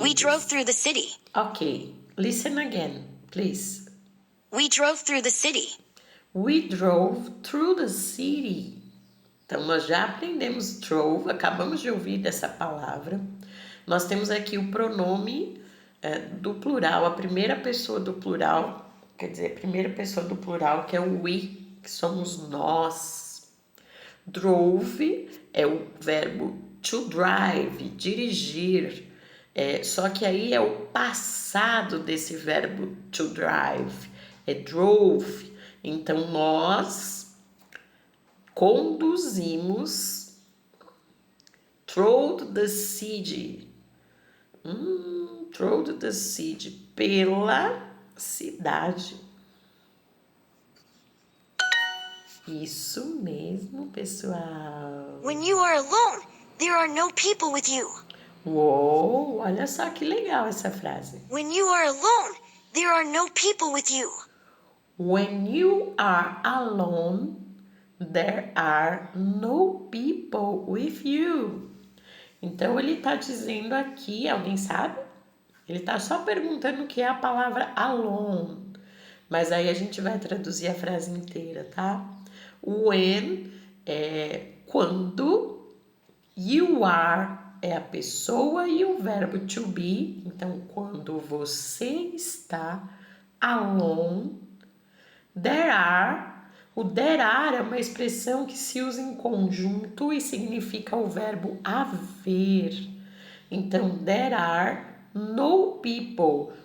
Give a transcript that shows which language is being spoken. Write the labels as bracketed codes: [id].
[en] We drove through the city. Ok, listen again, please. We drove through the city. We drove through the city. [pt] Então, nós já aprendemos drove, acabamos de ouvir dessa palavra. Nós temos aqui o pronome do plural, a primeira pessoa do plural, quer dizer, a primeira pessoa do plural, que é o we, que somos nós. Drove é o verbo to drive, dirigir. Só que aí é o passado desse verbo to drive. É drove. Então, nós conduzimos [en] through the city. Through the city. [pt] Pela cidade. Isso mesmo, pessoal. [en] When you are alone, there are no people with you. [pt] Uou, olha só que legal essa frase. [en] When you are alone, there are no people with you. When you are alone, there are no people with you. [pt] Então ele está dizendo aqui, alguém sabe? Ele está só perguntando o que é a palavra alone. Mas aí a gente vai traduzir a frase inteira, tá? When é quando, you are é a pessoa e o verbo to be. Então, quando você está alone, [en] there are. [pt] O [en] there are [pt] é uma expressão que se usa em conjunto e significa o verbo haver. [en] Então, there are no people.